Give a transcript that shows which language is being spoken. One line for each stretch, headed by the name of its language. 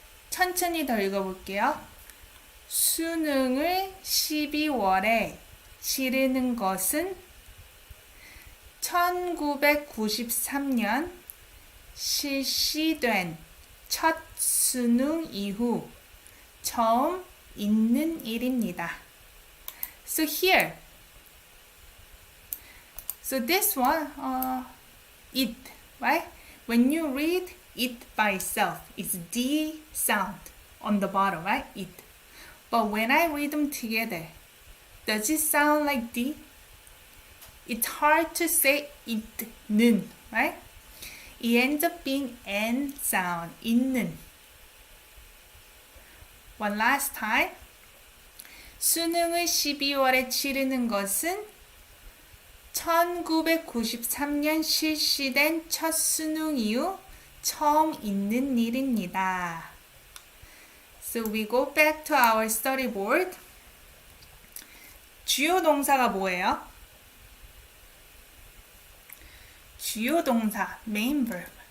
Korean: 천천히 더 읽어볼게요. 수능을 12월에 치르는 것은 1993년 실시된 첫 수능 이후 처음 있는 일입니다.
English: So here, so this one, it, right? When you read it by itself, it's D sound on the bottom, right? It. But when I read them together, does it sound like D? It's hard to say it는, right? It ends up being N sound, 있는. One last time.
Korean: 수능을 12월에 치르는 것은 1993년 실시된 첫 수능 이후 처음 있는 일입니다.
English: So we go back to our study board.
Korean: 주요 동사가 뭐예요? 주요 동사, main verb.